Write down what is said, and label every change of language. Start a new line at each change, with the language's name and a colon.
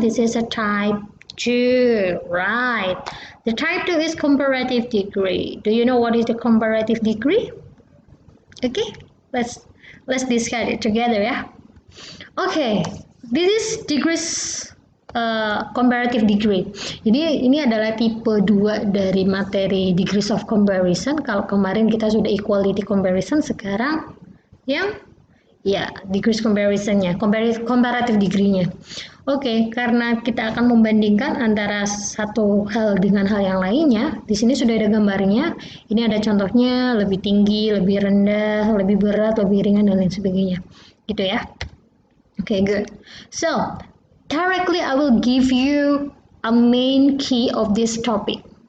English: This is a type 2, right? The type 2 is comparative degree. Do you know what is the comparative degree? Okay, let's discuss it together ya. Okay, this is degrees comparative degree.
Indonesian: Jadi ini adalah tipe 2 dari materi degrees of comparison. Kalau kemarin kita sudah equality comparison, sekarang yang degrees comparisonnya, comparative degree-nya. Oke, karena kita akan membandingkan antara satu hal dengan hal yang lainnya, di sini sudah ada gambarnya. Ini ada contohnya, lebih tinggi, lebih rendah, lebih berat, lebih ringan, dan lain sebagainya. Gitu ya. Oke,
English: good. So, directly I will give you a main key of this topic.